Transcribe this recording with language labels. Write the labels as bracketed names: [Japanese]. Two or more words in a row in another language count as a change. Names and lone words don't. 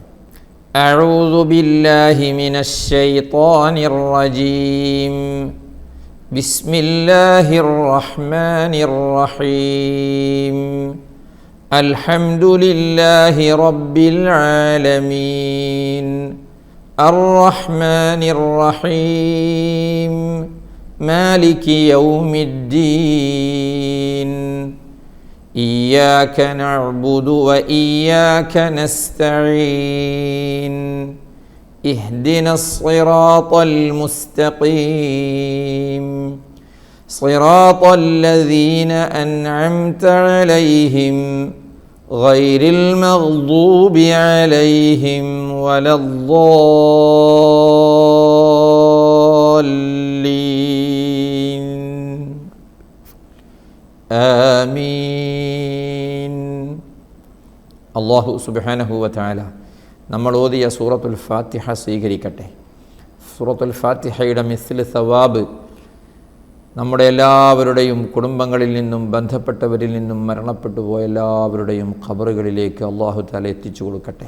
[Arabic] أعوذ بالله من الشيطان الرجيم. بسم الله الرحمن الرحيم. الحمد لله رب العالمين. الرحمن الرحيم. مالك يوم الدين. إياك نعبد وإياك نستعين. اهدنا الصراط المستقيم. صراط الذين أنعمت عليهم غير المغضوب عليهم ولا الضالين. ആമീൻ. [Malayalam] അല്ലാഹു [Arabic] سبحانه وتعالى [Malayalam] നമ്മൾ ഓതിയ സൂറത്തുൽ ഫാത്തിഹ സ്വീകരിക്കട്ടെ. സൂറത്തുൽ ഫാത്തിഹയുടെ [Arabic] مثل ثواب [Malayalam] നമ്മുടെ എല്ലാവരുടെയും കുടുംബങ്ങളിൽ നിന്നും ബന്ധപ്പെട്ടവരിൽ നിന്നും മരണപ്പെട്ടു പോയ എല്ലാവരുടെയും ഖബറുകളിലേക്ക് [Arabic] الله تعالى [Malayalam] എത്തിച്ചു കൊടുക്കട്ടെ.